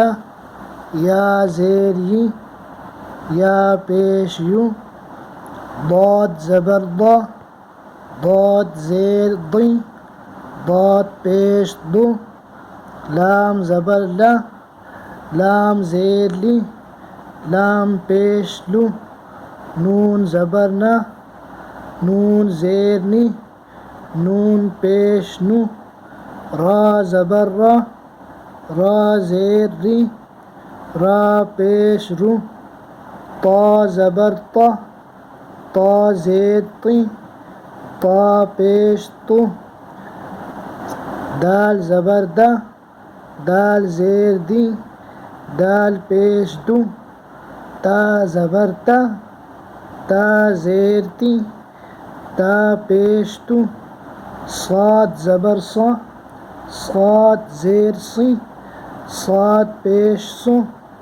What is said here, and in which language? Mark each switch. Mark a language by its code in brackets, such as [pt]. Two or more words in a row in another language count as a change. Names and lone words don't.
[ur] یا زیر یی، یا پیش یو، ضاد زبر ضا، ضاد زیر ضی، ضاد پیش دو، لام زبر لا، لام زیر لی، لام پیش لو، نون زبر نا، نون زیر نی، نون پیش نو، را زبر را، را زیر ری، را پیش رو، طا زبر طا، طا زیر طی، طا پیش تو، دال زبر دا، دال زیر دی، دال پیش دو، تا زبر تا، تا زیر تی، تا پیش تو، صاد زبر صا، صاد زیر سی، صاد پیش سو،